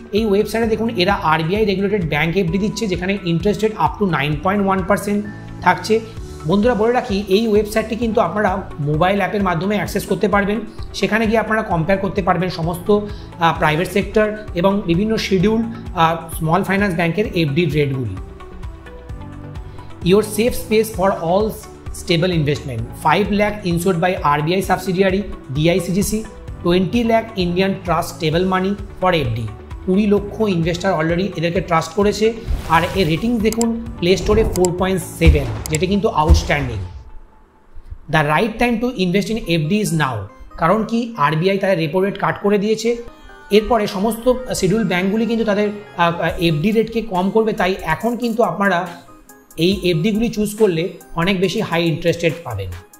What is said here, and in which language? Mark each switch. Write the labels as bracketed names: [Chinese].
[Bangla] এই ওয়েবসাইটে দেখুন এরা আরবিআই রেগুলেটেড ব্যাংক এফডি দিচ্ছে, যেখানে ইন্টারেস্ট রেট আপ টু 9.1% থাকছে। বন্ধুরা বলে রাখি, এই ওয়েবসাইটটি কিন্তু আপনারা মোবাইল অ্যাপের মাধ্যমে অ্যাক্সেস করতে পারবেন। সেখানে গিয়ে আপনারা কম্পেয়ার করতে পারবেন সমস্ত প্রাইভেট সেক্টর এবং বিভিন্ন শিডিউল স্মল ফাইন্যান্স ব্যাংকের এফডির রেটগুলি। [English] Your safe space for all stable investment. 5 lakh insured by RBI subsidiary DICGC, 20 lakh Indian trust stable money for FD. [Bangla] 20 লক্ষ ইনভেস্টার অলরেডি এদেরকে ট্রাস্ট করেছে। আর এর রেটিংস দেখুন প্লে স্টোরে 4.7, যেটা কিন্তু outstanding. [English] The right time to invest in FD is now. [Bangla] কারণ কি, আরবিআই তাদের রেপো রেট কাট করে দিয়েছে। এরপরে সমস্ত শিডিউল ব্যাঙ্কগুলি কিন্তু তাদের এফডি রেটকে কম করবে, তাই এখন কিন্তু আপনারা এই এফডিগুলি চুজ করলে অনেক বেশি হাই ইন্টারেস্ট রেট পাবেন।